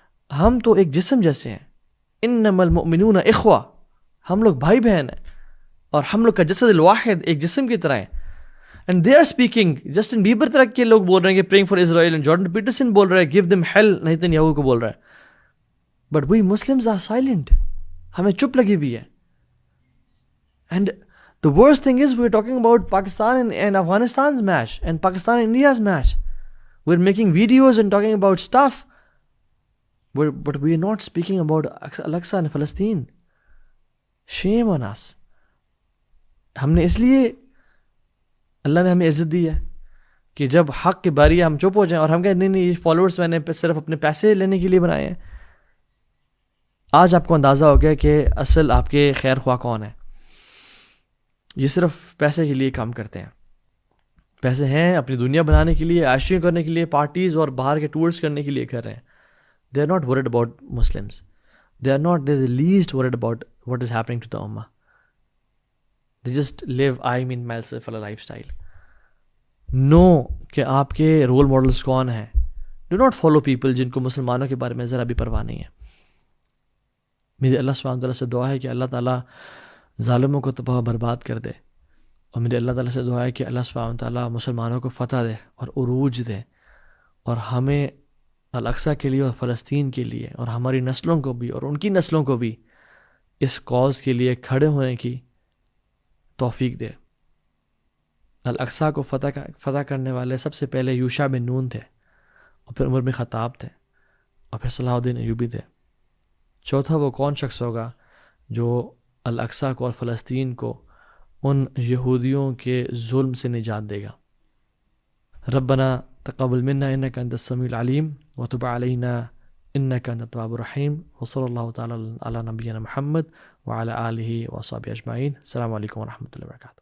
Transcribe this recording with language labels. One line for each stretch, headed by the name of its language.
Urdu: ہم تو ایک جسم جیسے ہیں,
Arabic: انما المؤمنون اخوہ,
Urdu: ہم لوگ بھائی بہن ہیں, اور ہم لوگ کا جسد الواحد ایک جسم کی طرح ہیں.
English: and they are speaking,
Urdu: Justin Bieber طرح کے لوگ بول رہے ہیں کہ
English: praying for Israel,
Urdu: and Jordan Pietersen بول رہا ہے
English: give them hell,
Urdu: Nitin Yahoo کو بول رہا ہے.
English: but we Muslims are silent,
Urdu: ہمیں چپ لگی ہوئی ہے.
English: And the worst thing is we're talking about Pakistan and Afghanistan's match and Pakistan and India's match. We're making videos and talking about stuff, but we're not speaking about Al-Aqsa and Palestine. Shame on us.
Urdu: ہم نے اس لیے, اللہ نے ہمیں عزت دی ہے کہ جب حق کی باری ہے ہم چپ ہو جائیں, اور ہم کہیں نہیں یہ فالوورز میں نے صرف اپنے پیسے لینے کے لیے بنائے ہیں. آج آپ کو اندازہ ہو گیا کہ اصل آپ کے خیر خواہ کون ہے. یہ صرف پیسے کے لیے کام کرتے ہیں, پیسے ہیں اپنی دنیا بنانے کے لیے, عائشیاں کرنے کے لیے, پارٹیز اور باہر کے ٹورس کرنے کے لیے کر رہے ہیں.
English: They are not word about Muslims, they are not the least word about what is happening to the امہ. They just live I mean myself والا lifestyle.
Urdu: نو کہ آپ کے رول ماڈلس کون ہیں.
English: do not follow people
Urdu: جن کو مسلمانوں کے بارے میں ذرا بھی پرواہ نہیں ہے. میری اللہ سبحانہ وتعالیٰ سے دعا ہے کہ اللہ تعالیٰ ظالموں کو تباہ برباد کر دے, اور میرے اللہ تعالیٰ سے دعا ہے کہ اللہ سبحانہ وتعالیٰ مسلمانوں کو فتح دے اور عروج دے, اور ہمیں الاقصی کے لیے اور فلسطین کے لیے اور ہماری نسلوں کو بھی اور ان کی نسلوں کو بھی اس کاز کے لیے کھڑے ہونے کی توفیق دے. الاقصی کو فتح کرنے والے سب سے پہلے یوشع بن نون تھے, اور پھر عمر بن خطاب تھے, اور پھر صلاح الدین ایوبی تھے. چوتھا وہ کون شخص ہوگا جو الاقصی کو اور فلسطین کو ان یہودیوں کے ظلم سے نجات دے گا.
Arabic: ربنا تقبل منا انك انت السميع العليم وتب علينا انك انت التواب الرحيم وصلى الله تعالى على نبينا محمد وعلى اله وصحبه اجمعين. السلام عليكم ورحمة الله وبركاته.